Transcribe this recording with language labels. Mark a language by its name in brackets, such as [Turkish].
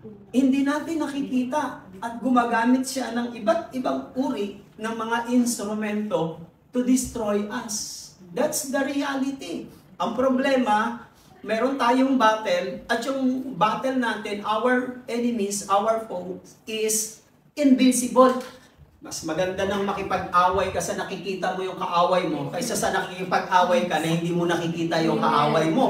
[Filipino] Hindi natin nakikita at gumagamit siya ng iba't ibang uri ng mga instrumento [English] to destroy us. That's the reality. [Filipino] Ang problema, meron tayong battle at yung battle natin, [English] our enemies, our foes, is invincible. [Filipino] Mas maganda nang makipag-away ka sa nakikita mo yung kaaway mo kaysa sa nakikipag-away ka na hindi mo nakikita yung kaaway mo.